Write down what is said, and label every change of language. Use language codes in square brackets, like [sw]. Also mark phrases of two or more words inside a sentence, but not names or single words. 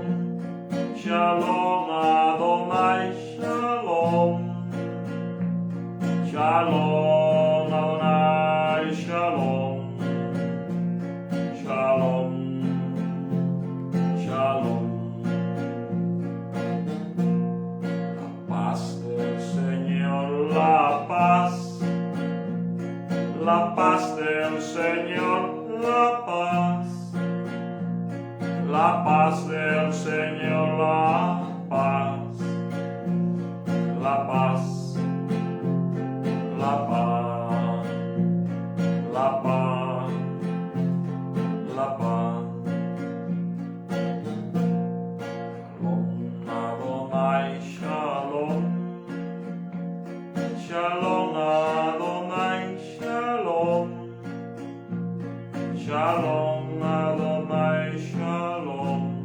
[he] שלום אדוני שלום. שלום אדוני שלום. שלום. שלום. [es] La paz del Señor, la paz. La paz del Señor, la paz. La paz del Señor, la paz. La paz. La paz. La paz. La paz. [he] שלום אדוני שלום. שלום אדוני שלום. שלום אדוני שלום.